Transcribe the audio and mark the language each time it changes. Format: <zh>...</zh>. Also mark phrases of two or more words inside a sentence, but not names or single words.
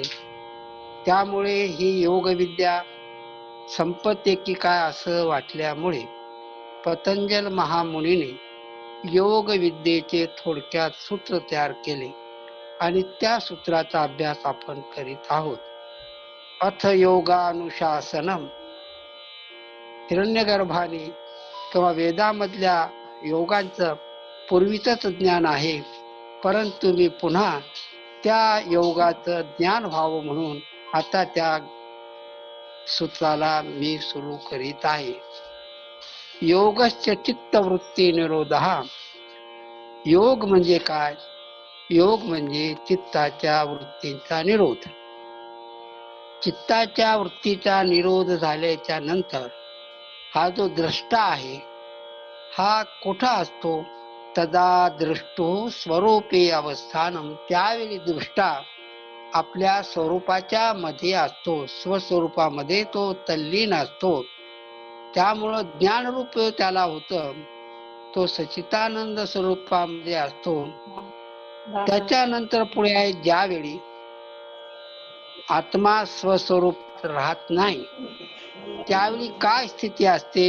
<mr>त्यामुळे ही योगविद्या संपते की काय असं वाटल्यामुळे पतंजल महामुनीने योग विद्येचे थोडक्यात सूत्र तयार केले आणि त्या सूत्राचा अभ्यास आपण करीत आहोत.</mr> <sa>अथ योगानुशासनम.</sa> <mr>हिरण्यगर्भाने किंवा वेदामधल्या योगांचं पूर्वीचंच ज्ञान आहे, परंतु मी पुन्हा त्या योगाचं ज्ञान व्हावं म्हणून आता त्या सूत्राला मी सुरू करीत आहे.</mr> <sa>योगश्च चित्तवृत्ती निरोधः.</sa> <mr>योग म्हणजे काय? योग म्हणजे चित्ताच्या वृत्तींचा निरोध. चित्ताच्या वृत्तीचा निरोध झाल्याच्या नंतर हा जो द्रष्टा आहे हा कुठं असतो?</mr> <sa>तदा दृष्टो स्वरूपे अवस्थानम.</sa> <mr>त्यावेळी दृष्टा आपल्या स्वरूपाच्या मध्ये असतो, स्वस्वरूपामध्ये तो तल्लीन असतो. त्यामुळं ज्ञानरूप त्याला होतं, तो सच्चिदानंद स्वरूपामध्ये असतो. त्याच्यानंतर पुढे आहे, ज्यावेळी आत्मा स्वस्वरूपात राहत नाही त्यावेळी काय स्थिती असते?</mr>